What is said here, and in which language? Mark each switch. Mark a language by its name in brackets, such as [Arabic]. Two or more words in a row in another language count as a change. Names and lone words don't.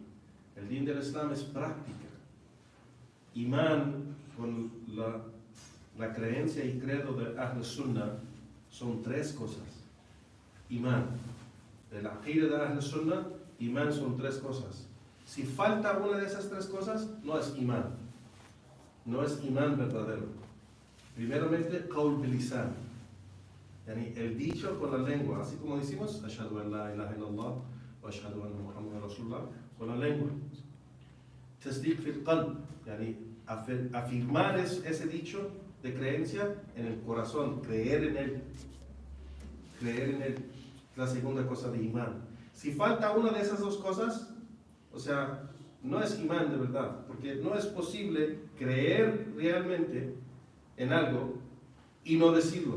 [Spanish] El din del Islam es práctica. Imán con la creencia y credo de [Arabic] أهل السنة [Spanish] son tres cosas. Imán, de la aqida de [Arabic] أهل السنة, [Spanish] imán son tres cosas. Si falta una de esas tres cosas, no es imán. No es imán verdadero. Primeramente, [Arabic] قول باللسان يعني [Spanish] el dicho con la lengua, así como decimos, [Arabic] أشهد أن لا إله إلا الله وأشهد أن محمدا رسول الله, [Spanish] con la lengua. [Arabic] تصديق في القلب يعني [Spanish] afirmar ese dicho de creencia en el corazón, creer en él. Creer en él, la segunda cosa de imán. Si falta una de esas dos cosas, o sea, no es imán de verdad, porque no es posible creer realmente en algo y no decirlo.